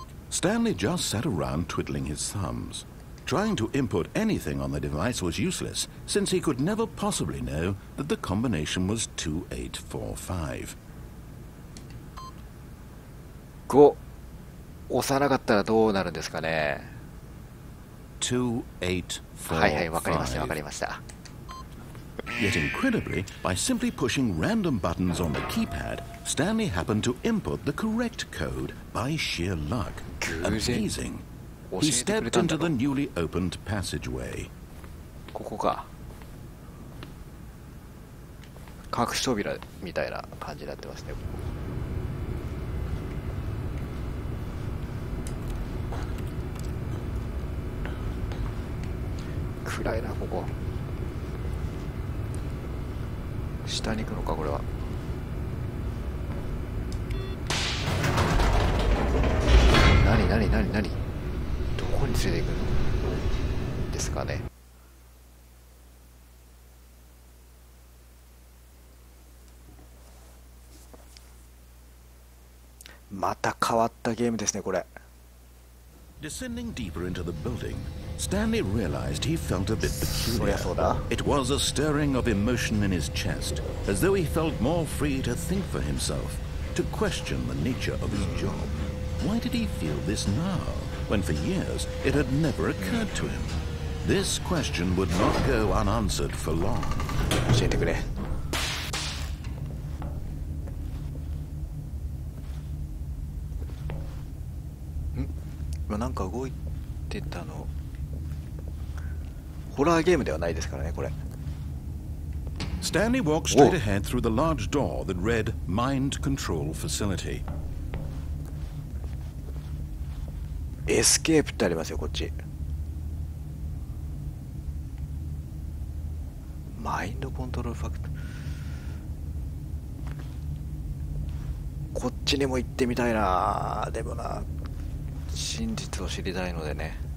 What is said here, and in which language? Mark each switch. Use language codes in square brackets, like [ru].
[en] Stanley just sat around twiddling his thumbs. Trying to input anything on the device was useless, since he could never possibly know that the combination was 2845. [ja] 5押さなかったらどうなるんですかね。 [en] 2845. [ja] はいはい、わかりましたわかりました。 [en] Yet incredibly, by simply pushing random buttons on the keypad, Stanley happened to input the correct code by sheer luck. Amazing. He stepped into the newly opened passageway. [ja] ここか。隠し扉みたいな感じになってますね。暗いなここ。下に行くのかこれは。何どこに連れて行くんですかね。また変わったゲームですねこれ。 [en] Descending deeper into the building, Stanley realized he felt a bit peculiar. It was a stirring of emotion in his chest, as though he felt more free to think for himself, to question the nature of his job. Why did he feel this now, when for years it had never occurred to him? This question would not go unanswered for long. [ja] 教えてくれ。今なんか動いてたの。ホラーゲームではないですからねこれ。 [en] Stanley walked straight ahead through the large door that read Mind Control Facility. [ja] エスケープってありますよこっち。マインドコントロールファクト。こっちにも行ってみたいな。でもな、真実を知りたいのでね。